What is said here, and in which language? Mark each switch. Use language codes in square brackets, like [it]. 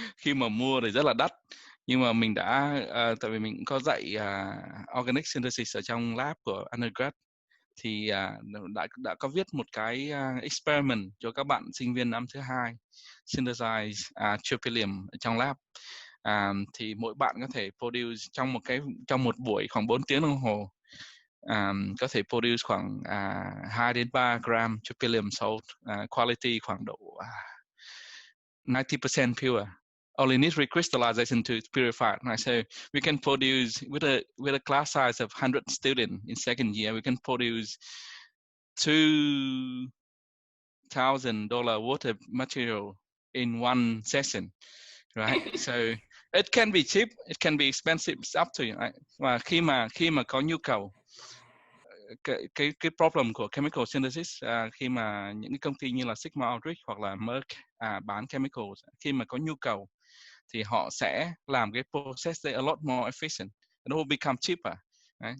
[vi] Khi mà mua thì rất là đắt, nhưng mà mình đã tại vì mình cũng có dạy [en] organic synthesis [vi] ở trong lab của undergrad, thì đã có viết một cái experiment cho các bạn sinh viên năm thứ hai synthesize Tropylium trong lab. Thì mỗi bạn có thể produce trong một buổi khoảng 4 tiếng đồng hồ, có thể produce khoảng 2 đến 3 gram Tropylium salt, quality khoảng độ 90% pure. [en] Only needs recrystallization to purify it. Right? So we can produce with a class size of 100 students in second year, we can produce $2,000 worth of material in one session, right? So it can be cheap, it can be expensive, it's up to you. Right? [vi] Và khi mà có nhu cầu, cái problem của chemical synthesis, khi mà những cái công ty như là Sigma Aldrich hoặc là Merck bán chemicals, khi mà có nhu cầu thì họ sẽ làm cái process đấy [en] a lot more efficient, [vi] nó [en] will become cheaper. [vi] Đấy.